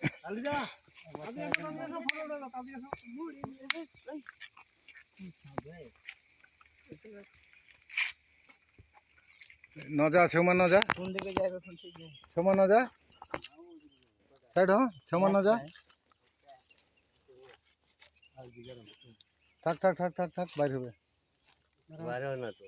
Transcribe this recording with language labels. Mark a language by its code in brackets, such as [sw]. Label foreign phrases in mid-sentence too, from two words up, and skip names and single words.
[ne] नजा छेउमा नजा छेउमा नजा साइड हो छेउमा नजा [bn] থাক থাক থাক থাক থাক বাইরে হবে বাইরে হয় না তো